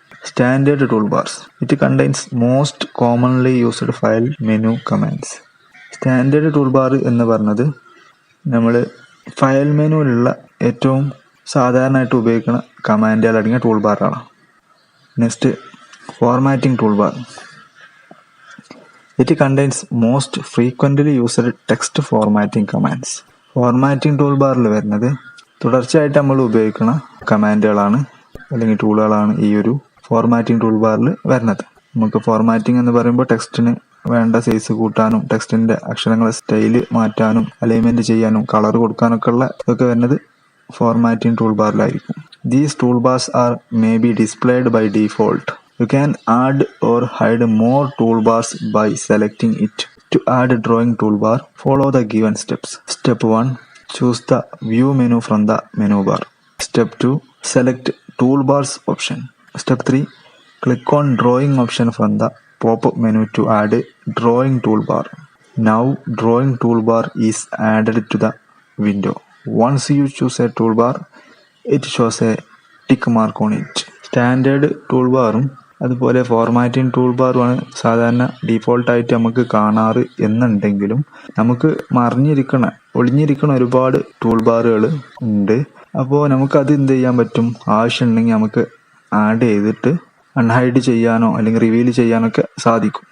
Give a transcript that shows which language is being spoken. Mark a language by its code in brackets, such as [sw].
[en] Standard toolbars it contains most commonly used file menu commands. [ml] Standard toolbar എന്ന് പറഞ്ഞത് നമ്മൾ file മെനുവിലുള്ള ഏറ്റവും സാധാരണയായിട്ട് ഉപയോഗിക്കുന്ന കമാൻഡുകൾ അടങ്ങിയ ടൂൾബാറാണ്. [en] Next, formatting toolbar. It contains most frequently used text formatting commands. [ml] Formatting ടൂൾബാറിൽ വരുന്നത് തുടർച്ചയായിട്ട് നമ്മൾ ഉപയോഗിക്കുന്ന കമാൻഡുകളാണ് അല്ലെങ്കിൽ ടൂളുകളാണ് ഈ ഒരു ഫോർമാറ്റിംഗ് ടൂൾബാറിൽ വരുന്നത്. നമുക്ക് ഫോർമാറ്റിംഗ് എന്ന് പറയുമ്പോൾ ടെക്സ്റ്റിന് വേണ്ട സൈസ് കൂട്ടാനും, ടെക്സ്റ്റിന്റെ അക്ഷരങ്ങളെ സ്റ്റൈല് മാറ്റാനും, അലൈൻമെന്റ് ചെയ്യാനും, കളർ കൊടുക്കാനൊക്കെ ഉള്ള ഇതൊക്കെ വരുന്നത് formatting ടൂൾബാറിലായിരിക്കും. [en] These toolbars are may be displayed by default. You can add or hide more toolbars by selecting it. To add a drawing toolbar, follow the given steps. Step 1. Choose the view menu from the menu bar. Step 2. Select toolbars option. Step 3. Click on drawing option from the pop-up menu to add a drawing toolbar. Now drawing toolbar is added to the window. Once you choose a toolbar, it shows a tick mark on it. [ml] Standard tool ബാറും അതുപോലെ formatting tool ബാറുമാണ് സാധാരണ ഡീഫോൾട്ടായിട്ട് നമുക്ക് കാണാറ് എന്നുണ്ടെങ്കിലും നമുക്ക് ഒളിഞ്ഞിരിക്കണ ഒരുപാട് tool ബാറുകൾ ഉണ്ട്. അപ്പോൾ നമുക്കത് എന്ത് ചെയ്യാൻ പറ്റും, ആവശ്യമുണ്ടെങ്കിൽ നമുക്ക് ആഡ് ചെയ്തിട്ട് അൺഹൈഡ് ചെയ്യാനോ അല്ലെങ്കിൽ റിവീൽ ചെയ്യാനോ ഒക്കെ സാധിക്കും.